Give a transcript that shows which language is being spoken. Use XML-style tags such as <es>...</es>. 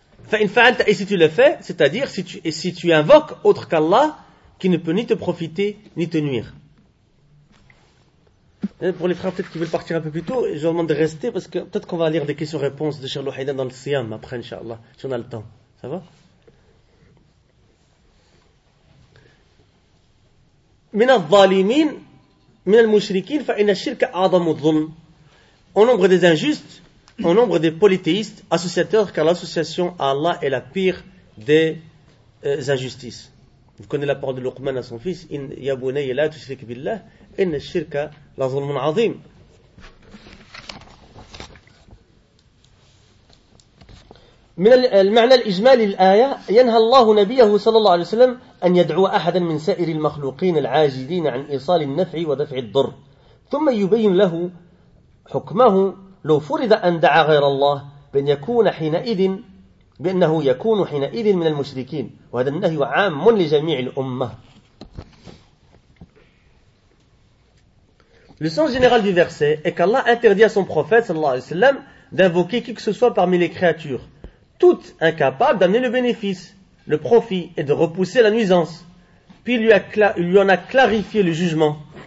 <ar>فإن فعلت,</ar> <fr>et si tu le fais, c'est-à-dire si tu invoques autre qu'Allah qui ne peut ni te profiter ni te nuire. Et pour les frères peut-être qui veulent partir un peu plus tôt, je vous demande de rester parce que peut-être qu'on va lire des questions-réponses de Cheikh Louhaïdan dans le Siyam après, Inch'Allah, si on a le temps. Ça va ?</fr> <ar>من الظالمين من المشركين فإن الشرك أعظم الظلم.</ar> <fr>Au nombre des injustes, au nombre des polythéistes, associateurs, car l'association à Allah est la pire des injustices. Vous connaissez la parole de Luqman à son fils, «</fr> <ar>In yabunayya la tushrik billah, in shirka la zulmun azim ». من المعنى الإجمالي الآية ينهى الله نبيه صلى الله عليه وسلم أن يدعو أحدا من سائر المخلوقين العاجزين عن إيصال النفع ودفع الضر ثم يبين له حكمه لو فرض أن دعا غير الله بأن يكون حينئذ بأنه يكون حينئذ من المشركين وهذا النهي عام لجميع الأمة.</ar> <fr>Le sens général du verset est qu'Allah interdit à son prophète</fr> <ar>صلى الله عليه وسلم</ar> <fr>d'invoquer qui que ce soit parmi les créatures, toutes incapables d'amener le bénéfice, le profit et de repousser la nuisance. Puis il lui en a clarifié le jugement.</fr>